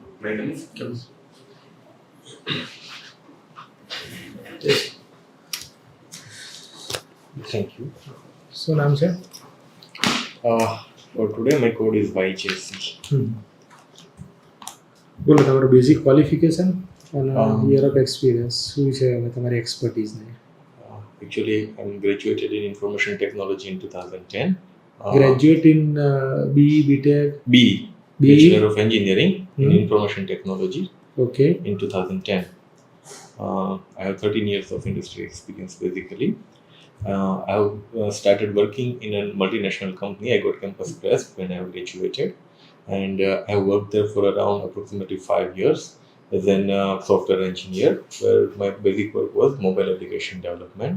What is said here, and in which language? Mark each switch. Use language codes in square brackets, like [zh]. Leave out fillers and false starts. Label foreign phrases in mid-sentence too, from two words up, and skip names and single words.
[en] items. Thank you. So, naam sir? For today, my code is YJC. [gu] બોલો તમારું [en] basic qualification [gu] અને [en] year of experience [gu] શું છે અને તમારી એક્સપર્ટીઝ ને [en] Actually, I'm graduated in information technology in 2010. graduate in BE BTech BE, BE? Bachelor of Engineering in Information Technology ઓકે in 2010. I have 13 years of industry experience basically. I have started working in a multinational company. I got campus press when I graduated, and I worked there for around approximately 5 years as a software engineer, where my basic work was mobile application development.